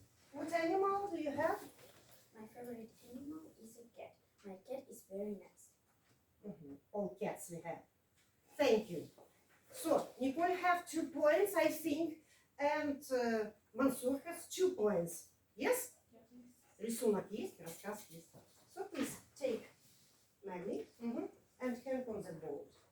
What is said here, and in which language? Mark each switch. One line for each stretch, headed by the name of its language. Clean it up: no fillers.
English: What animal do you have? My favorite animal is a cat. My cat is very nice. All cats we have. Thank you. So, Nicole have 2 points, I think, and Mansur has 2 points. Yes?
Russian: Рисунок есть, рассказ есть.
English: So, please take magnet and hand on the board.